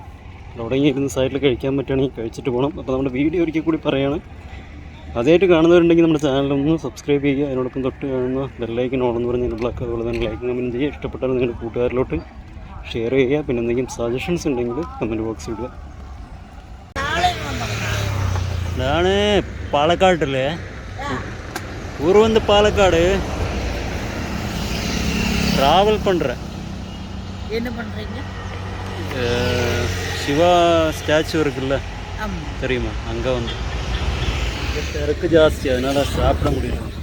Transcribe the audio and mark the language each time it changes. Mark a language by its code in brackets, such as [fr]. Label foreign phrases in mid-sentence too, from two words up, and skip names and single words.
[ml] അവിടെ ഇരുന്ന് സൈഡിൽ കഴിക്കാൻ പറ്റുകയാണെങ്കിൽ കഴിച്ചിട്ട് പോകണം. അപ്പോൾ നമ്മുടെ വീഡിയോ ഒരിക്കൽ കൂടി പറയുകയാണ്, ആദ്യമായിട്ട് കാണുന്നവരുണ്ടെങ്കിൽ നമ്മുടെ ചാനലൊന്ന് സബ്സ്ക്രൈബ് ചെയ്യുക. അതിനോടൊപ്പം തൊട്ട് കാണുന്ന [en] bell icon on [ml] പറഞ്ഞ് എനബിളാക്കുക. അതുപോലെ തന്നെ [en] like comment [ml] ചെയ്യുക. ഇഷ്ടപ്പെട്ടാൽ നിങ്ങളുടെ കൂട്ടുകാരിലോട്ട് ഷെയർ ചെയ്യുക. പിന്നെ എന്തെങ്കിലും സജഷൻസ് ഉണ്ടെങ്കിൽ [en] comment box-il [ml] ഇടുക. ഞാൻ പാലക്കാട്ടില്ലേ, [ta] ஊர் வந்து பாலக்காடு ட்ராவல் பண்ணுறேன். என்ன பண்ணுறீங்க? சிவா ஸ்டாச்சு இருக்குல்ல, தெரியுமா? அங்கே வந்து திறக்கு ஜாஸ்தி, அதனால சாப்பிட முடியல.